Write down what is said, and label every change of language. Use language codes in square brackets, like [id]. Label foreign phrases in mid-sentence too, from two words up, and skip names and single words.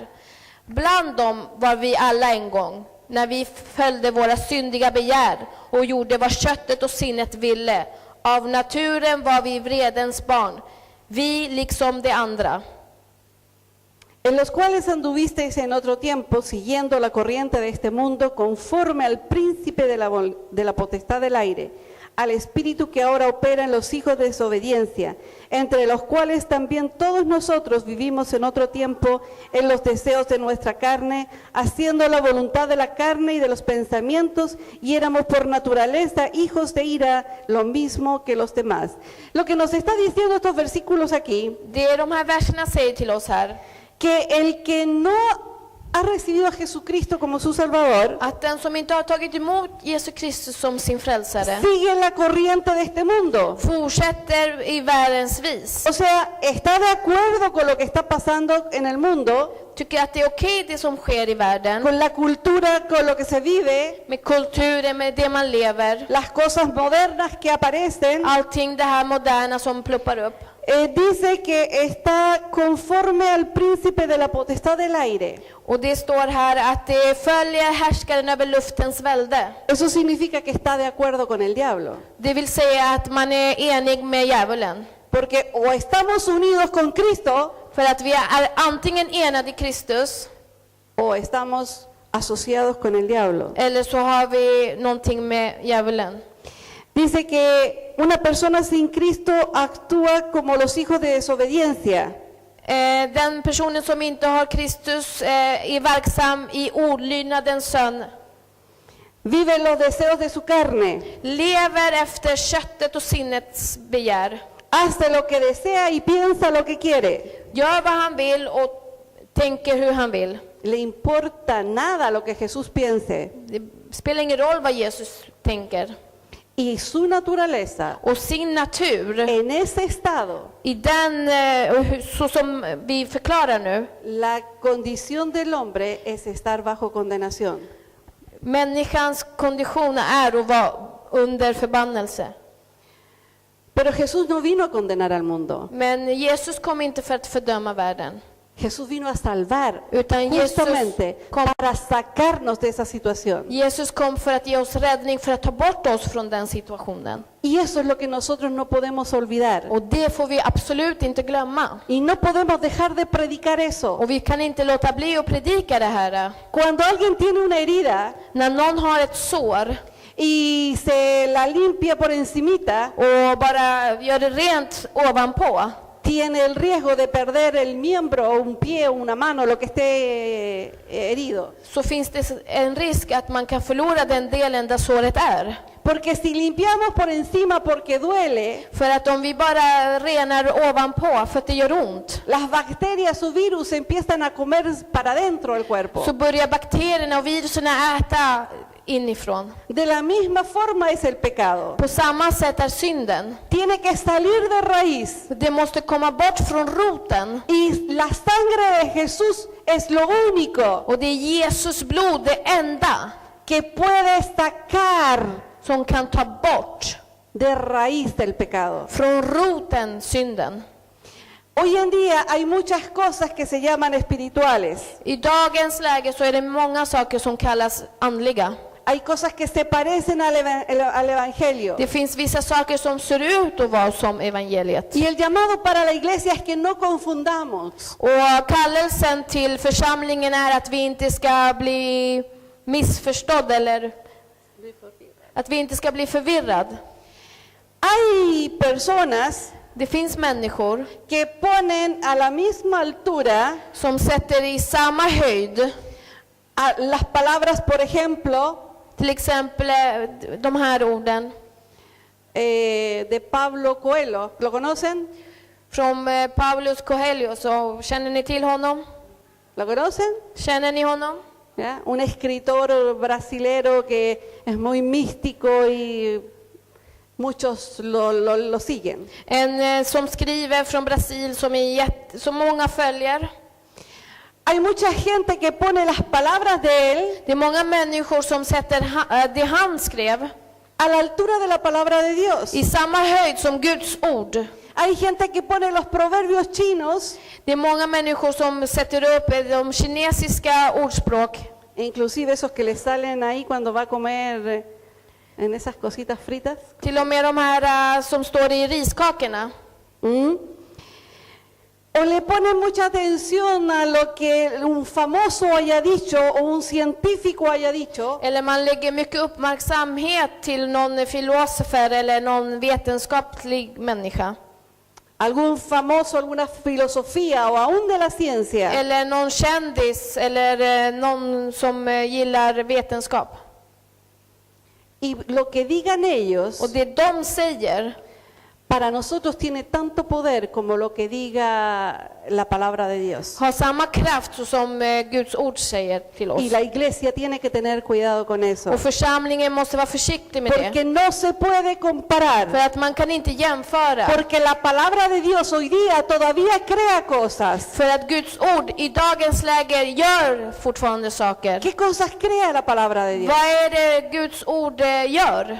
[sv] Bland dem var vi alla en gång, när vi följde våra syndiga begär och gjorde vad köttet och sinnet ville. Av naturen var vi vredens barn, vi liksom de andra. [es] En los cuales anduvisteis en otro tiempo, siguiendo la corriente de este mundo, conforme al príncipe de la potestad del aire, al espíritu que ahora opera en los hijos de desobediencia, entre los cuales también todos nosotros vivimos en otro tiempo en los deseos de nuestra carne, haciendo la voluntad de la carne y de los pensamientos, y éramos por naturaleza hijos de ira, lo mismo que los demás. Lo que nos está diciendo estos versículos aquí, [sv] Det de här verserna säger till oss här, [es] que el que no ha recibido a Jesucristo como su Salvador, [sv] att den som inte har tagit emot Jesus Kristus som sin frälsare [es] sigue la corriente de este mundo. [sv] fortsätter i världens vis. [es] O sea, está de acuerdo con lo que está pasando en el mundo, [sv] Tycker att det är okej det som sker i världen, [es] con la cultura, con lo que se vive, [sv] med kulturen, med det man lever, [es] las cosas modernas que aparecen. [sv] allting det här moderna som pluppar upp. [es] Dice que está conforme al príncipe de la potestad del aire. [sv] Och det står här att det följer härskaren över luftens välde. [es] Eso significa que está de acuerdo con el diablo. [sv] Det vill säga att man är enig med djävulen. [es] Porque o estamos unidos con Cristo [sv] För att vi är antingen enade i Kristus, [es] o estamos asociados con el diablo. [sv] eller så har vi någonting med djävulen. [es] Dice que una persona sin Cristo actúa como los hijos de desobediencia. [sv] Den personen som inte har Kristus är verksam i olydnadens son. [es] Vive los deseos de su carne. [sv] Lever efter köttet och sinnets begär. [es] Hace lo que desea y piensa lo que quiere. [sv] Gör vad han vill och tänker hur han vill. [es] Le importa nada lo que Jesús piense. [sv] Det spelar ingen roll vad Jesus tänker. [es] Y su naturaleza, [sv] Och sin natur, [es] en ese estado, [sv] i den, så som vi förklarar nu, [es] la condición del hombre es estar bajo condenación. [sv] människans kondition är att vara under förbannelse. [es] Pero Jesús no vino a condenar al mundo. [sv] Men Jesus kom inte för att fördöma världen. [es] Jesús vino a salvar, [sv] Utan [es] justamente [sv] kom, [es] para sacarnos de esa situación. [sv] Jesus kom för att ge oss räddning, för att ta bort oss från den situationen. [es] Y eso es lo que nosotros no podemos olvidar. [sv] Och det får vi absolut inte glömma. [es] Y no podemos dejar de predicar eso. [sv] Och vi kan inte låta bli att predika det här. [es] Cuando alguien tiene una herida [sv] När någon har ett sår [es] y se la limpia por encimita, [sv] och bara gör det rent ovanpå, [es] tiene el riesgo de perder el miembro, o un pie, o una mano, lo que esté herido. [sv] så finns det en risk att man kan förlora den delen där såret är. [es] Porque si limpiamos por encima porque duele, [sv] För att om vi bara renar ovanpå för att det gör ont, [es] las bacterias o virus empiezan a comer para adentro del cuerpo. [sv] så börjar bakterierna och viruserna äta inifrån. [es] De la misma forma es el pecado. [sv] På samma sätt är synden. [es] Tiene que salir de raíz. [sv] Det måste komma bort från roten. [es] Y la sangre de Jesús es lo único [sv] Och det är Jesus blod, det enda, [es] que puede sacar [sv] som kan ta bort [es] de raíz del pecado. [sv] från roten synden. [es] Hoy en día hay muchas cosas que se llaman espirituales. [sv] I dagens läge så är det många saker som kallas andliga. [es] Hay cosas que se parecen al evangelio. [sv] Det finns vissa saker som ser ut att vara som evangeliet. [es] Y el llamado para la iglesia es que no confundamos. [sv] Och kallelsen till församlingen är att vi inte ska bli missförstådd, eller att vi inte ska bli förvirrad. [es] Hay personas [sv] Det finns människor [es] que ponen a la misma altura [sv] som sätter i samma höjd, [es] a las palabras, por ejemplo, [sv] till exempel de här orden [es] de Pablo Coelho. ¿Lo conocen? [sv] från Paulus Coelho. Så känner ni till honom? [es] ¿Lo conocen? [sv] Känner ni honom? [es] ¿Ya? Un escritor brasilero que es muy místico y muchos lo siguen. [sv] En som skriver från Brasil som många följer. [es] Hay mucha gente que pone las palabras de él [sv] Det är många människor som sätter det han skrev [es] a la altura de la palabra de Dios. [sv] i samma höjd som Guds ord. [es] Hay gente que pone los proverbios chinos, [sv] Det är många människor som sätter upp de kinesiska ordspråk, [es] inclusive esos que le salen ahí cuando va a comer en esas cositas fritas. [sv] till och med de här som står i riskakorna. [es] O le ponen mucha atención a lo que un famoso haya dicho o un científico haya dicho. [sv] Eller man lägger mycket uppmärksamhet till någon filosofer eller någon vetenskaplig människa. [es] Algún famoso, alguna filosofía o aún de la ciencia. [sv] Eller någon kändis eller någon som gillar vetenskap. [es] Y lo que digan ellos [sv] Och det de säger [es] para nosotros tiene tanto poder como lo que diga la palabra de Dios. [sv] har samma kraft så som Guds ord säger till oss. [es] Y la iglesia tiene que tener cuidado con eso. [sv] Och församlingen måste vara försiktig med det. [es] Porque no se puede [sv] För [es] comparar. [sv] att man kan inte jämföra. [es] Porque la palabra de Dios hoy día todavía crea cosas. [sv] För att Guds ord i dagens läge gör fortfarande saker. [es] ¿Qué cosas crea la palabra de Dios? [sv] Vad är det Guds ord gör?